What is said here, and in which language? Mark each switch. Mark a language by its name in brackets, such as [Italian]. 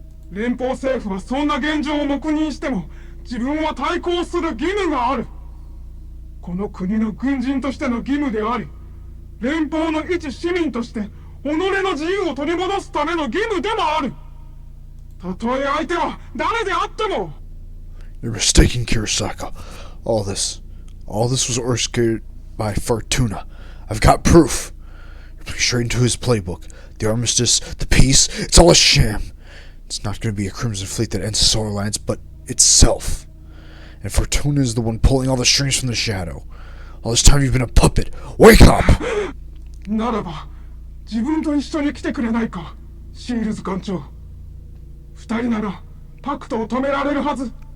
[Japanese] 連邦政府はそんな現状を黙認しても、自分は対抗する義務がある。この国の軍人としての義務であり、連邦の一市民として己の自由を取り戻すための義務でもある。たとえ相手は誰であっても。 [English] You're mistaken, Kirishaka. All this was orchestrated by Fortuna. I've got proof. You're playing straight into his playbook. The armistice, the peace, it's all a sham. It's not going to be a Crimson Fleet that ends the Solar Alliance, but itself. And Fortuna is the one pulling all the strings from the shadow. All this time you've been a puppet. Wake up! [Japanese] ならば、自分と一緒に来てくれないか、シールズ艦長。二人ならパクトを止められるはず。